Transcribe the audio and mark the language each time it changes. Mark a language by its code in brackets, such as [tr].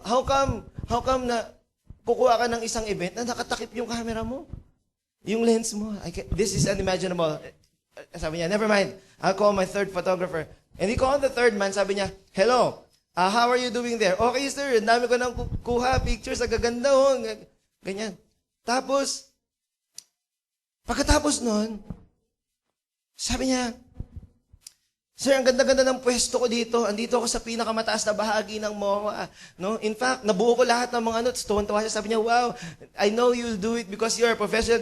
[tl] How come na kukuha ka ng isang event na nakatakip yung camera mo? Yung lens mo. [en] This is unimaginable. [tl] Sabi niya, [en] never mind. I'll call my third photographer. And he called the third man. [tl] Sabi niya, [en] hello, how are you doing there? [tl] Okay, sir. Ang dami ko nang kuha pictures. Ang gaganda. Oh. Ganyan. Tapos, pagkatapos nun, sabi niya, Sir, ang ganda-ganda ng pwesto ko dito. Andito ako sa pinakamataas na bahagi ng MOA. No? [en] In fact, [tl] nabuo ko lahat ng mga ano. Tuwan-tuwa siya. Sabi niya, [en] wow, I know you'll do it because you're a professional.